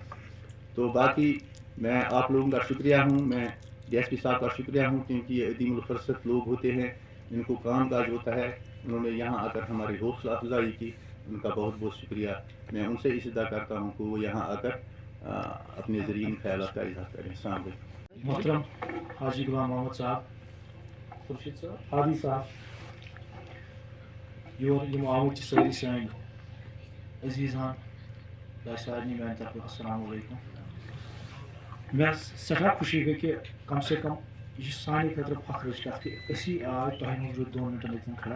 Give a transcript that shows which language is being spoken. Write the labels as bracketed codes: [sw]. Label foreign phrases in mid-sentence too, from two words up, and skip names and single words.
[ur] تو باقی میں آپ لوگوں کا شکریہ ہوں, میں ڈی ایس پی صاحب کا شکریہ ہوں, کیونکہ یہ عدیم الفرصت لوگ ہوتے ہیں, ان کو کام کاج ہوتا ہے. انہوں نے یہاں آ کر ہماری حوصلہ افزائی کی, ان کا بہت بہت شکریہ. میں ان سے اسی ادا کرتا ہوں کہ وہ یہاں آ کر اپنے زرعی خیالات کا اظہار کریں. السلام علیکم. محترم حاجی غلام محمد صاحب, خورشید صاحب, ہادی صاحب, [ks] یور یم آمٕتۍ چھِ سٲری سٲنۍ عزیٖزان, تۄہہِ سارنٕے میٛانہِ طرفہٕ السلام علیکم. مےٚ سٮ۪ٹھاہ خوشی گٔے کہِ کم سے کم یہِ چھِ سانہِ خٲطرٕ فخرٕچ کَتھ کہِ أسی آے تۄہہِ منٛز روٗدۍ 2 مِنٹَن ییٚتٮ۪ن کھڑا.